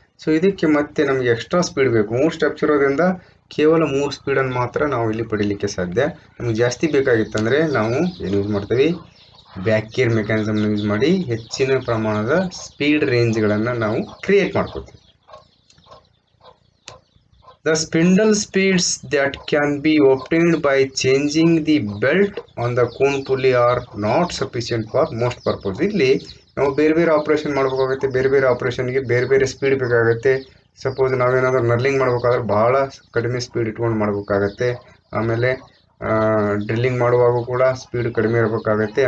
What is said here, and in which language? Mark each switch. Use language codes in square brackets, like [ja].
[kn] So ಇದಕ್ಕೆ ಮತ್ತೆ ನಮಗೆ ಎಕ್ಸ್ಟ್ರಾ ಸ್ಪೀಡ್ ಬೇಕು. 3 ಸ್ಟೆಪ್ಸ್ ಇರೋದ್ರಿಂದ ಕೇವಲ 3 ಸ್ಪೀಡನ್ನು ಮಾತ್ರ ನಾವು ಇಲ್ಲಿ ಪಡೀಲಿಕ್ಕೆ ಸಾಧ್ಯ. ನಮಗೆ ಜಾಸ್ತಿ ಬೇಕಾಗಿತ್ತಂದರೆ ನಾವು ಏನು ಯೂಸ್ ಮಾಡ್ತೀವಿ, ಬ್ಯಾಕ್ ಗೇರ್ ಮೆಕ್ಯಾನಿಸಮ್ನ ಯೂಸ್ ಮಾಡಿ ಹೆಚ್ಚಿನ ಪ್ರಮಾಣದ ಸ್ಪೀಡ್ ರೇಂಜ್ಗಳನ್ನು ನಾವು ಕ್ರಿಯೇಟ್ ಮಾಡ್ಕೋತೀವಿ. [en] The spindle speeds that can be obtained by changing the belt on the cone pulley are not sufficient for most purpose. [kn] ಇಲ್ಲಿ ನಾವು ಬೇರೆ ಆಪ್ರೇಷನ್ ಮಾಡಬೇಕಾಗುತ್ತೆ. ಬೇರೆ ಆಪ್ರೇಷನ್ಗೆ ಬೇರೆ ಸ್ಪೀಡ್ ಬೇಕಾಗುತ್ತೆ. ಸಪೋಸ್ ನಾವೇನಾದರೂ ನರ್ಲಿಂಗ್ ಮಾಡಬೇಕಾದ್ರೆ ಬಹಳ ಕಡಿಮೆ ಸ್ಪೀಡ್ ಇಟ್ಕೊಂಡು ಮಾಡಬೇಕಾಗತ್ತೆ. ಆಮೇಲೆ ಡ್ರಿಲ್ಲಿಂಗ್ ಮಾಡುವಾಗ ಕೂಡ ಸ್ಪೀಡ್ ಕಡಿಮೆ ಇರಬೇಕಾಗತ್ತೆ.